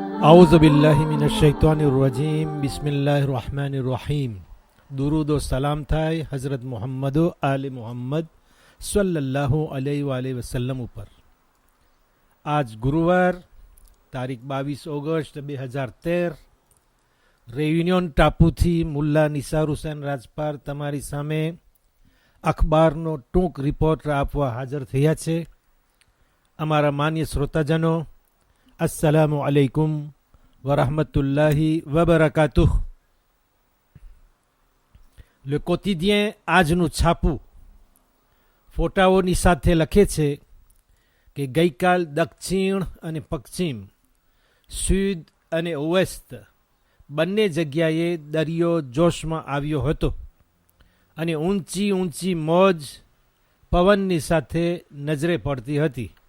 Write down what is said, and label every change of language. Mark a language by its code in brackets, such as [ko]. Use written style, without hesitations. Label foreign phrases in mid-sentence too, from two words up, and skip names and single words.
[ar] أعوذ بالله من الشيطان الرجيم بسم الله الرحمن الرحيم. [ur] درود و سلام [gu] થાય હઝરત મુહમ્મદ આલે મુહમ્મદ [ar] صلى الله عليه وسلم [gu] ઉપર। આજ ગુરુવાર તારીખ 22 ઓગસ્ટ 2013 રેયુનિયન ટાપુથી મુલ્લા નિસાર હુસૈન રાજપાર તમારી સામે અખબારનો ટૂંક રિપોર્ટ આપવા હાજર થયા છે। અમારા માન્ય શ્રોતાજનો, [ar] السلام عليكم ورحمة الله وبركاته. [gu] લે કોતિદિયન આજનું છાપું ફોટાઓની સાથે લખે છે કે ગઈકાલ દક્ષિણ અને પશ્ચિમ, સુદ અને વેસ્ટ બંને જગ્યાએ દરિયો જોશમાં આવ્યો હતો અને ઊંચી ઊંચી મોજ પવનની સાથે નજરે પડતી હતી।